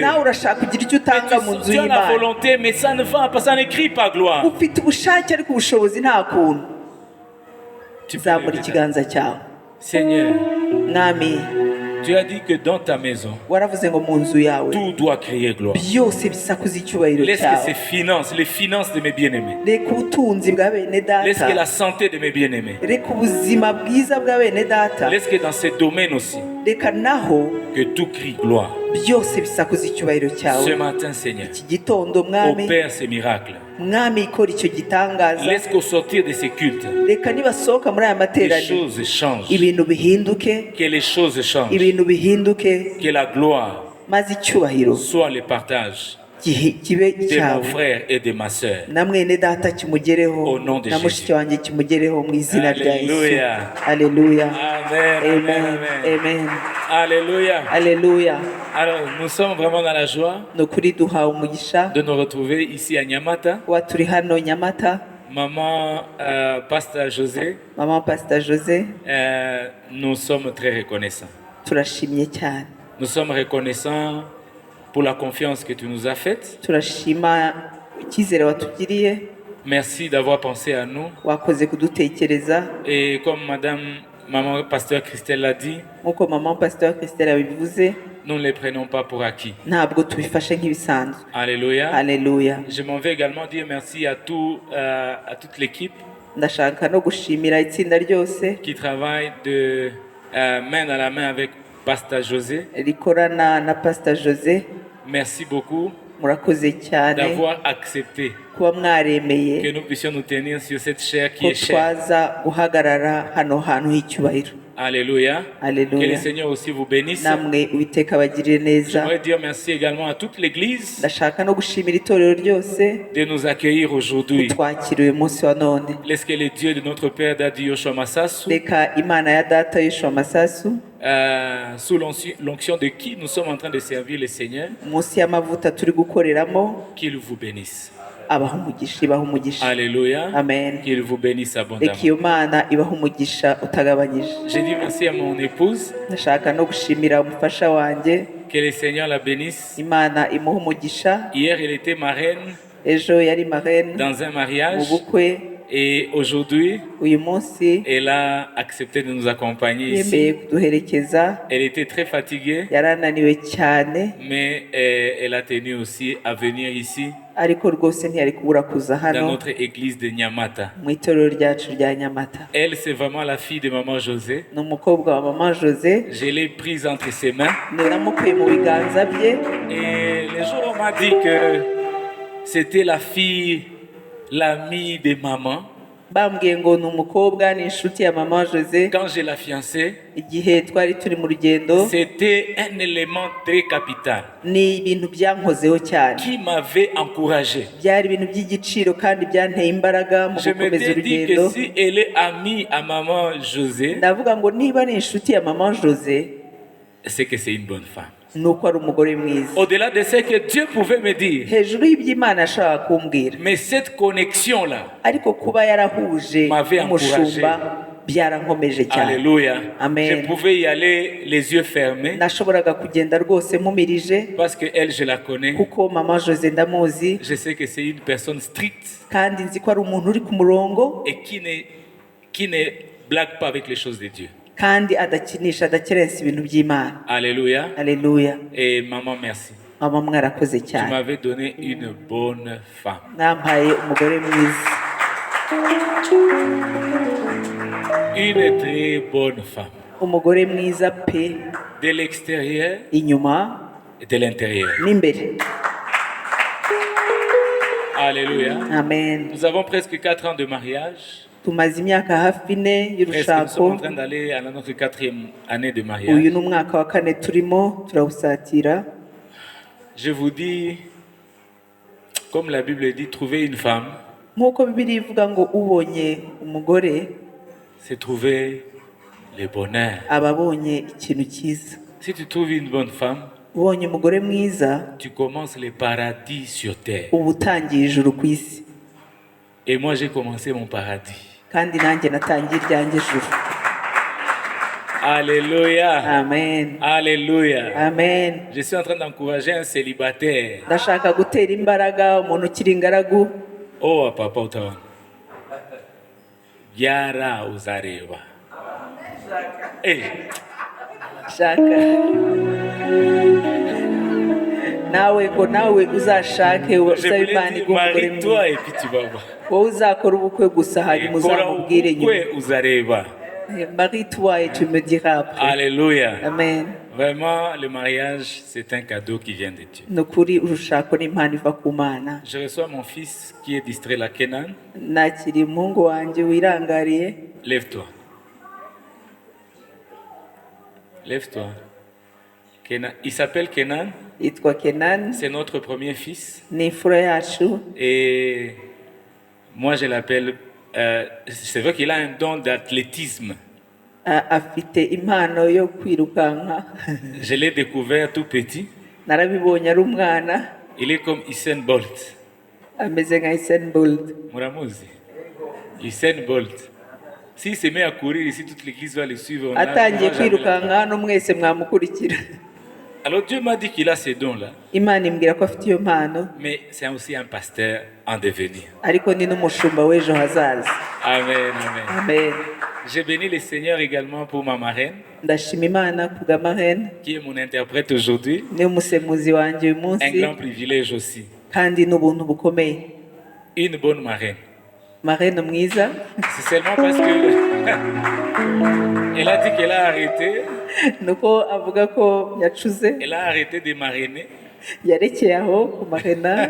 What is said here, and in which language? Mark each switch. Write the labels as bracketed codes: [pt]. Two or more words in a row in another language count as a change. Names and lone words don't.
[rw] nawe urashaka kugira icyo [fr] Mais [rw] utanga mu nzu [fr] tu as la [rw] y'Imana, [fr] volonté, mais ça ne va pas, ça ne crie pas gloire. [rw] ufite ubushake ariko ubushobozi nta kuntu. [fr] Tu peux [rw] zamura [fr] lever ta main. [rw] ikiganza cyawe. [fr] Seigneur, [rw] mwami, [fr] Tu as dit que dans ta maison, [rw] waravuze ngo mu nzu yawe [fr] tout doit crier gloire. [rw] byose bisakuza icyubahiro [fr] Laisse que [rw] cyawe. [fr] ces finances, les finances de mes bien-aimés, [rw] Reka ubutunzi bwa bene [fr] laisse que [rw] data, [fr] la santé de mes bien-aimés, [rw] reka ubuzima bwiza bwa bene data, [fr] laisse que dans ces domaines aussi, [rw] reka naho [fr] que tout crie gloire. [rw] byose bisakuza icyubahiro [fr] Ce [rw] cyawe. [fr] matin, Seigneur, [rw] Iki gitondo mwami, [fr] opère ces miracles. [rw] mwami ikora icyo gitangaza. [fr] Laisse qu'au sortir de ces cultes, [rw] Reka nibasohoka muri aya [fr] les [rw] materaniro [fr] choses changent. [rw] ibintu bihinduke, [fr] Que les choses changent. [rw] ibintu bihinduke, [fr] Que la gloire [rw] maze icyubahiro [fr] soit le partage [rw] kibe [fr] de mon [rw] icyawe [fr] frère et de ma sœur. [rw] na mwene data kimugereho, [fr] Au nom de [rw] na [fr] Jésus. [rw] mushiki wanjye kimugereho mu izina rya Yesu. [fr] Alléluia. [rw] Aleluya. [fr] Amen, amen, [rw] Amen. [fr] amen. [rw] Amen. [fr] Alléluia. [rw] Aleluya. [fr] Alors, nous sommes vraiment dans la joie [rw] Ni ukuri duhawe umugisha [fr] de nous retrouver ici à Nyamata. [rw] kuba turi hano Nyamata. [fr] Maman, Pasteur José, [rw] Mama Pastor Jose, [fr] nous sommes très reconnaissants. [rw] turashimye cyane. [fr] Nous sommes reconnaissants pour la confiance que tu nous as faite. [rw] Turashima icyizere watugiriye, [fr] Merci d'avoir pensé à nous. [rw] wakoze kudutekereza. [fr] Et comme Maman Pasteur Christelle l'a dit, [rw] Nk'uko Mama Pastor Christelle yabivuze, [fr] nous ne les prenons pas pour acquis. [rw] ntabwo tubifashe nk'ibisanzwe. [fr] Alléluia. [rw] Aleluya. [fr] Je m'en vais également dire merci à toute l'équipe [rw] Ndashaka no gushimira itsinda ryose [fr] qui travaille de main dans la main avec Pasteur José. [rw] rikorana na Pastor Jose. [fr] Merci beaucoup [rw] Murakoze cyane [fr] d'avoir accepté [rw] kuba mwaremeye [fr] que nous puissions nous tenir sur cette chair qui [rw] ko [fr] est chère. [rw] twaza guhagarara hano hantu h'icyubahiro. [fr] Alléluia. Que le [rw] Aleluya. [fr] Seigneur aussi vous bénisse. [rw] Namwe Uwiteka abagirire neza. [fr] J'aimerais dire merci également à toute l'Église [rw] Ndashaka no gushimira itorero ryose [fr] de nous accueillir aujourd'hui. [rw] twakira uyu munsi wa none. [fr] Laisse que le Dieu de notre Père Dadi Yoshua Massasu, [rw] Reka Imana ya data Yoshua Masasu, [fr] sous l'onction de qui nous sommes en train de servir le Seigneur, [rw] munsi y'amavuta turi gukoreramo, [fr] qu'il vous bénisse. [rw] abaha umugisha, ibaha umugisha. [fr] Alléluia. [rw] Amen. [fr] Qu'il vous bénisse abondamment. [rw] Reka iyo Mana ibaha umugisha utagabanyije. [fr] Je dis merci à mon épouse. [rw] Ndashaka no gushimira umufasha wanjye, [fr] Que le Seigneur la bénisse. [rw] Imana imuha umugisha. [fr] Hier, elle était marraine [rw] Ejo yari marraine [fr] dans un [rw] mu [fr] mariage. [rw] bukwe, [fr] Et aujourd'hui, [rw] uyu munsi [fr] elle a accepté de nous accompagner [rw] yemeye [fr] ici. [rw] kuduherekeza. [fr] Elle était très fatiguée, [rw] Yarananiwe cyane, [fr] mais elle a tenu aussi à venir ici, [rw] ariko rwose ntiyari kubura kuza [fr] dans [rw] hano [fr] notre église de Nyamata. [rw] mu itorero ryacu rya Nyamata. [fr] Elle, c'est vraiment la fille de Maman José. [rw] Ni umukobwa wa Mama Jose, [fr] Je l'ai prise entre ses mains. [rw] ni namukuye mu biganza bye. [fr] Et les jours, on m'a dit que c'était la fille, l'amie de maman. [rw] Bambwiye ngo ni umukobwa, ni inshuti ya Mama Jose. [fr] Quand je la fiancée, [rw] Igihe twari turi mu rugendo, [fr] c'était un élément très capital [rw] ni ibintu byankozeho cyane, [fr] qui m'avait encouragé. [rw] byari ibintu by'igiciro kandi byanteye imbaraga mu [fr] Je [rw] gukomeza [fr] m'étais dit [rw] urugendo. [fr] que si elle est amie à maman José, [rw] Ndavuga ngo niba ari inshuti ya Mama Jose, [fr] c'est que c'est une bonne femme. [rw] ni uko ari umugore mwiza. [fr] Au-delà de ce que Dieu pouvait me dire, [rw] Hejuru y'Imana ashaka kumbwira, [fr] mais cette connexion-là, [rw] ariko kuba yarahuje [fr] M'avait [rw] n'umushumba byarankomeje cyane. [fr] alléluia, [rw] Amen. [fr] je pouvais y aller les yeux fermés [rw] Nashoboraga kugenda rwose mumirije, [fr] parce que elle, je la connais. [rw] kuko Mama Jose ndamuzi [fr] Je sais que c'est une personne stricte [rw] kandi nzi ko ari umuntu uri ku murongo [fr] et qui ne blague pas avec les choses de Dieu. [rw] kandi adakinisha, adakerensa ibintu by'Imana. [fr] Alléluia. [rw] Aleluya. [fr] Et maman, merci. [rw] Mama mwarakoze [fr] Tu [rw] cyane, [fr] m'avais donné une bonne femme. [rw] mwampaye umugore mwiza, [fr] Une très bonne femme. [rw] umugore mwiza pe, [fr] De l'extérieur [rw] inyuma [fr] et de l'intérieur. [rw] n'imbere. [fr] Alléluia. [rw] Amen. [fr] Nous avons presque 4 ans de mariage. [rw] Tumaze imyaka hafi ine [fr] Presque nous sommes [rw] y'urushako. [fr] en train d'aller à notre 4e année de [rw] Uyu [fr] mariage. [rw] ni umwaka wa kane turimo turawusatira. [fr] Je vous dis, comme la Bible dit, trouver une femme, [rw] Nk'uko Bibiliya ivuga ngo ubonye umugore [fr] c'est trouver le bonheur. [rw] aba abonye ikintu cyiza. [fr] Si tu trouves une bonne femme, [rw] Ubonye umugore mwiza [fr] tu commences le paradis sur terre. [rw] uba utangiye ijuru ku isi. [fr] Et moi, j'ai commencé mon paradis. [rw] Kandi nanjye natangiye iryanjye ijuru. [fr] Alléluia. [rw] Amen. [fr] Alléluia. [rw] Amen. [fr] Je suis en train d'encourager un célibataire. [rw] Ndashaka gutera imbaraga umuntu ukiri ingaragu. Oh, papa, utaona. Yara uzareba. Eh, shaka nawe ngo nawe uzashake [fr] Je [rw] usabe [fr] voulais [rw] Imana [fr] dire, [rw] iguha umugore mwiza [fr] marie-toi et puis tu vas voir. [rw] wowe uzakora ubukwe gusa hanyuma uzamubwire nyuma Ubukwe uzareba. [fr] marie-toi et tu me diras après. Alléluia. [rw] Amen. [fr] Vraiment, le mariage, c'est un cadeau qui vient de Dieu. [rw] ni ukuri urushako n'impano iva ku Mana. [fr] Je reçois mon fils qui est distrait là, Kenan. [rw] nakiriye umuhungu wanjye wirangariye. [fr] Lève-toi. Lève-toi. Kenan. Il s'appelle Kenan. [rw] yitwa Kenan. [fr] C'est notre premier fils. [rw] ni imfura yacu. [fr] Et moi, je l'appelle... c'est vrai qu'il a un don d'athlétisme. [rw] afite impano yo kwirukanka. [fr] Je l'ai découvert tout petit. [rw] narabibonye ari umwana. [fr] Il est comme Usain Bolt. [rw] ameze nka Usain Bolt. Muramuzi. Usain Bolt. [fr] S'il se met à courir ici, toute l'église va le suivre. [rw] atangiye kwirukanka hano mwese mwamukurikira. [fr] Alors Dieu m'a dit qu'il a ces dons-là. [rw] Imana imbwira ko afite iyo mpano. [fr] Mais c'est aussi un pasteur en devenir. [rw] ariko ni n'umushumba w'ejo hazaza. [fr] Amen, amen. [rw] Amen. [fr] J'ai béni le Seigneur également pour ma marraine, [rw] ndashima Imana ku bwa marraine. [fr] qui est mon interprète aujourd'hui. [rw] ni umusemuzi wanjye uyu [fr] Un [rw] munsi. [fr] grand privilège aussi. [rw] kandi n'ubuntu bukomeye. [fr] Une bonne marraine. [rw] marraine mwiza. [fr] C'est seulement parce que elle a dit qu'elle a arrêté. [rw] nuko avuga ko yacuze. [fr] Elle a arrêté de marrainer. [rw] yarekeye aho ku marena.